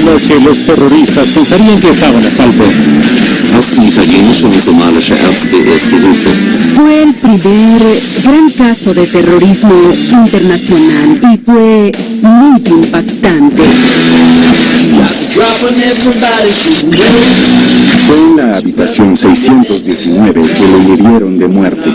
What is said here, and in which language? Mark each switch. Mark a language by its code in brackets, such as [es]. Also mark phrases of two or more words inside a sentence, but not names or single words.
[es] que los terroristas pensarían que estaban a salvo. [de] Ersten italienische und somalische Ärzte Erste Hilfe. [es] Fue el primer gran caso de terrorismo internacional y fue muy impactante. Fue en la habitación 619 que lo hirieron de muerte.